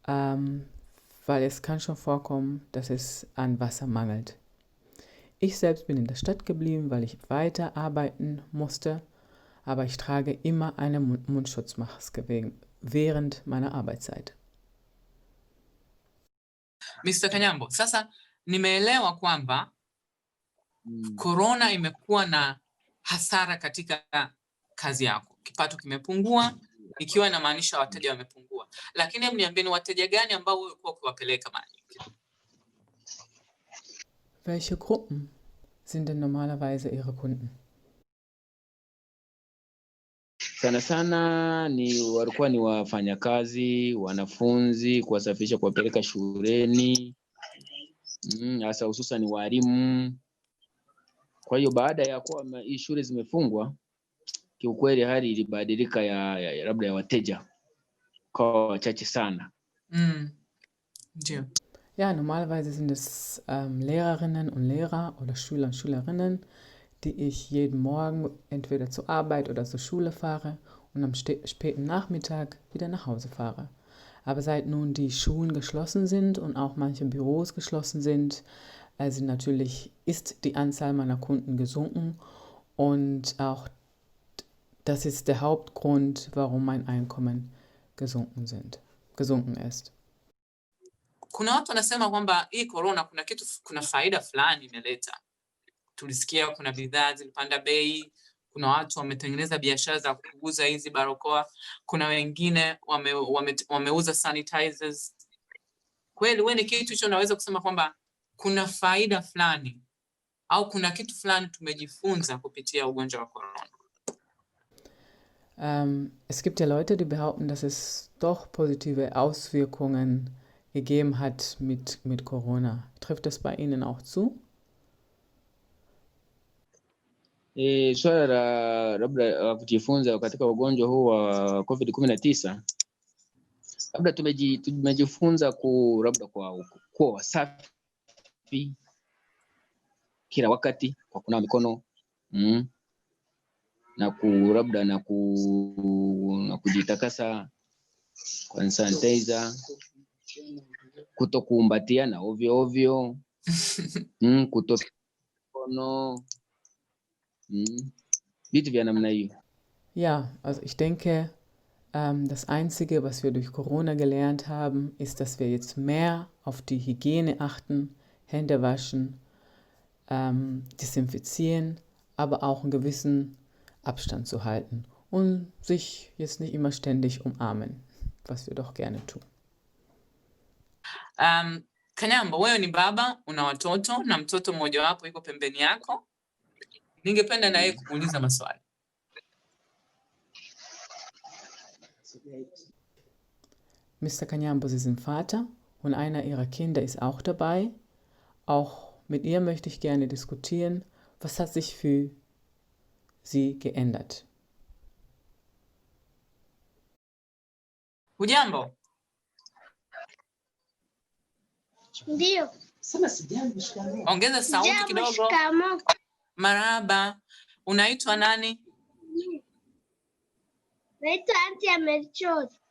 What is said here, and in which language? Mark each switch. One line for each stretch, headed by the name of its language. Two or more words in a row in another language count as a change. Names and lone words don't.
German: weil es kann schon vorkommen, dass es an Wasser mangelt. Ich selbst bin in der Stadt geblieben, weil ich weiter arbeiten musste, aber ich trage immer eine Mundschutzmaske während meiner Arbeitszeit.
Swahili: Mr. Kanyambo, sasa nimeelewa kwamba Corona imekuwa na hasara katika kazi yako. Kipato kimepungua, ikiwa inamaanisha wateja wamepungua. Lakini hebu niambie, ni wateja gani ambao ulikuwa ukiwapeleka mara nyingi?
German: Welche Gruppen sind denn normalerweise Ihre Kunden?
Swahili: Sana sana walikuwa ni wafanyakazi, wanafunzi, kuwasafirisha kuwapeleka shuleni, hasa hususan ni walimu. Kwa hiyo baada ya kuwa hii shule zimefungwa, kiukweli hali ilibadilika ya labda ya wateja kwa wachache sana. Ndio.
German: Ja, normalerweise sind es Lehrerinnen und Lehrer oder Schüler und Schülerinnen, die ich jeden Morgen entweder zur Arbeit oder zur Schule fahre und am späten Nachmittag wieder nach Hause fahre. Aber seit nun die Schulen geschlossen sind und auch manche Büros geschlossen sind, also natürlich ist die Anzahl meiner Kunden gesunken und auch das ist der Hauptgrund, warum mein Einkommen gesunken ist.
Swahili: Kuna watu wanasema kwamba hii corona kuna faida fulani imeleta. Tulisikia kuna bidhaa zilipanda bei, kuna watu wametengeneza biashara za kuuza hizi barakoa, kuna wengine wameuza sanitizers. Kweli wewe ni kitu hicho unaweza kusema kwamba kuna faida fulani au kuna kitu fulani tumejifunza kupitia ugonjwa wa corona?
German: Es gibt ja Leute, die behaupten, dass es doch positive Auswirkungen gegeben hat mit Corona. Trifft das bei Ihnen auch zu?
Swahili: Swala la labda kujifunza katika ugonjwa huu wa COVID-19, labda tumejifunza labda kwa wasafi kila wakati, kwa kunawa mikono na labda na kujitakasa kwa sanitizer, kutokumbatiana ovyo ovyo, kutokono, vitu vya namna hiyo.
German: Ja, also ich denke, das Einzige, was wir durch Corona gelernt haben, ist, dass wir jetzt mehr auf die Hygiene achten, Hände waschen, desinfizieren, aber auch einen gewissen Abstand zu halten und sich jetzt nicht immer ständig umarmen, was wir doch gerne tun.
Swahili: Kanyambo, wewe ni baba, una watoto na mtoto mmoja wapo yuko pembeni yako. Ningependa na yeye kumuuliza maswali.
German: Mr. Kanyambo, Sie sind Vater und einer Ihrer Kinder ist auch dabei. Auch mit ihr möchte ich gerne diskutieren. Was hat sich für Sie geändert?
Swahili: Hujambo? Ndio. Ongeza sauti kidogo. Shikamoo. Marhaba. Unaitwa nani? Naitwa Aunti ya Melchor.